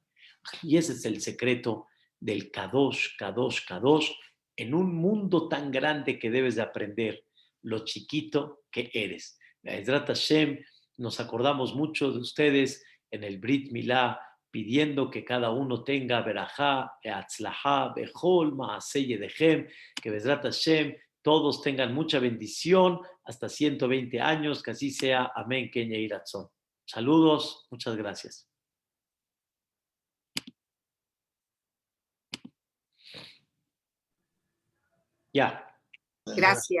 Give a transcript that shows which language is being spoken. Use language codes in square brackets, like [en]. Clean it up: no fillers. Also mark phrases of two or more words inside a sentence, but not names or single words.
[es] Y ese es el secreto del [he] קדוש, קדוש, קדוש, [es] en un mundo tan grande que debes de aprender lo chiquito que eres. [he] בעזרת השם, [es] nos acordamos mucho de ustedes en el [he] ברית מילה, [es] pidiendo que cada uno tenga verajá, [he] הצלחה, בכל, מעשה ידיכם, [es] que [he] בעזרת השם [es] todos tengan mucha bendición hasta 120 años, que así sea. [he] אמן, כן יהי רצון. [es] Saludos, muchas gracias. Ya. Gracias.